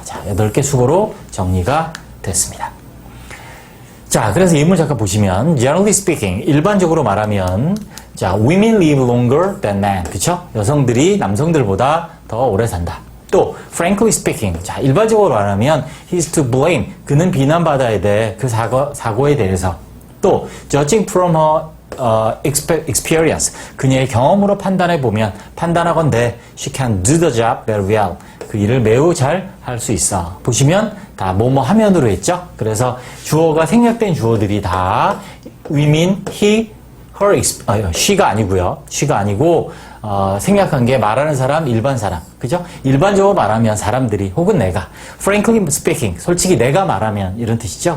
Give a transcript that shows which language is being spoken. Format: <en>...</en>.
<ko>자, 8개 수고로 정리가 됐습니다. 자, 그래서 예문 잠깐 보시면,</ko> <en>generally speaking,</en> <ko>일반적으로 말하면, 자,</ko> <en>women live longer than men.</en> <ko>그쵸? 여성들이 남성들보다 더 오래 산다. 또,</ko> <en>frankly speaking. 자,</en> <ko>일반적으로 말하면,</ko> <en>he's to blame.</en> <ko>그는 비난받아야 돼. 그 사고에 대해서.</ko> <en>또, judging from her experience.</en> <ko>그녀의 경험으로 판단해보면, 판단하건대,</ko> <en>she can do the job very well.</en> <ko>그 일을 매우 잘 할 수 있어. 보시면, 다 뭐뭐 하면으로 했죠? 그래서 주어가 생략된 주어들이 다 women, he, she가 아니고요. she가 아니고 생략한 게 말하는 사람, 일반 사람. 그죠? 일반적으로 말하면 사람들이 혹은 내가</ko> <en>frankly speaking,</en> <ko>솔직히 내가 말하면 이런 뜻이죠.</ko>